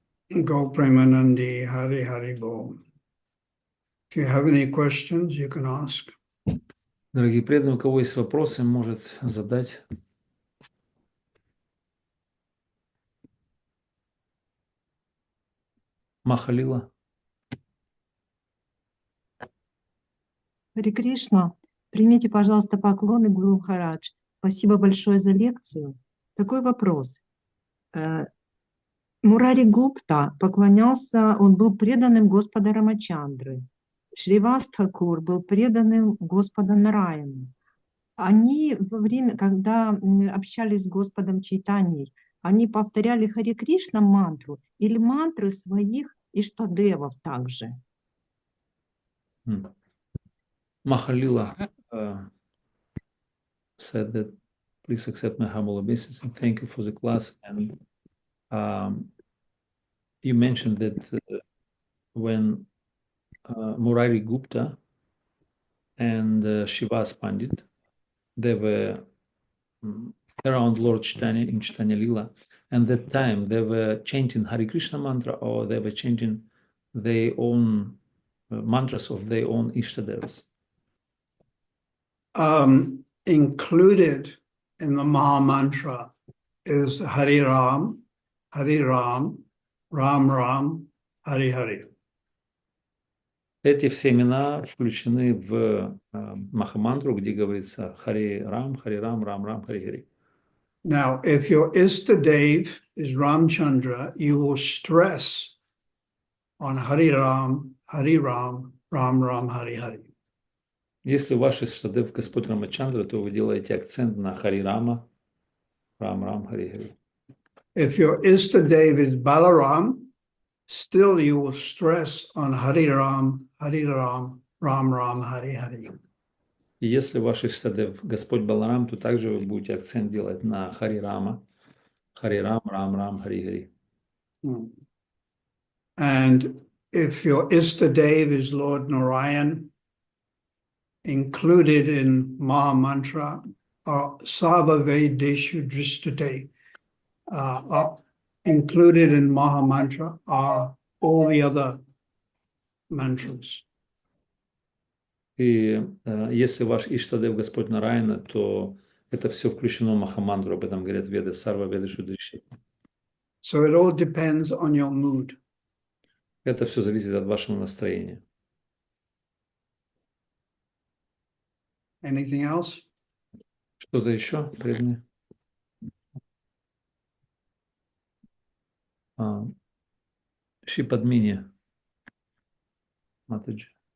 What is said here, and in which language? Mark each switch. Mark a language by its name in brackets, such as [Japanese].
[English] Go Premanandi, Hari Hari Bol. If you have any questions, you can ask. [Russian] Дорогие преданные, у кого есть вопросы, может задать. Махалила. Харе Кришна, примите, пожалуйста, поклоны Гуру Махарадж. Спасибо большое за лекцию. Такой вопрос. Мурари Гупта поклонялся, он был преданным Господа Рамачандры. Шривас Тхакур был преданным Господа Нараяну. Они во время, когда общались с Господом Чайтаньей, они повторяли Харе Кришна мантру или мантры своих иштадевов также. [English] Махалила said that please accept my humble obeisance and thank you for the class. And you mentioned that when Murari Gupta and Shivas Pandit, they were around Lord Chaitanya in Chaitanya Lila, and that time they were chanting Hare Krishna mantra or they were chanting their own mantras of their own Ishtadevas. Included in the Maha Mantra is Hare Ram, Ram Ram, Hare Hare. [Russian] Эти все имена включены в Махамантру, где говорится Харе Рам, Рам Рам, Харе Харе. [English] Now, if your Istadev is Ramchandra, you will stress on Hare Ram, Ram Ram, Hare Hare. [Russian] Если ваш Иштадев Господь Рамачандра, то вы делаете акцент на Хари Рама, Рам, Хари Хари. [English] If your Istadev is Balaram, still you will stress on Hare Ram, Ram Ram, Hare Hare. [Russian] И если ваш Иштадев Господь Баларам, то также вы будете акцент делать на Хари Рама, Рам, Рам, Хари Хари. [English] And if your Istadev is Lord Narayan, included in Maha Mantra are Sava Vedeshu Dristate, included in Maha Mantra are all the other mantras. [Russian] И если ваш Иштадев Господь Нараяна, то это все включено в Махамантру, об этом говорят Веды, Сарва Веды Шудриши. [English] So it all depends on your mood. [Russian] Это все зависит от вашего настроения. [English] Anything else? [Russian] Что-то еще, преданные? Шипадмини. Матаджи.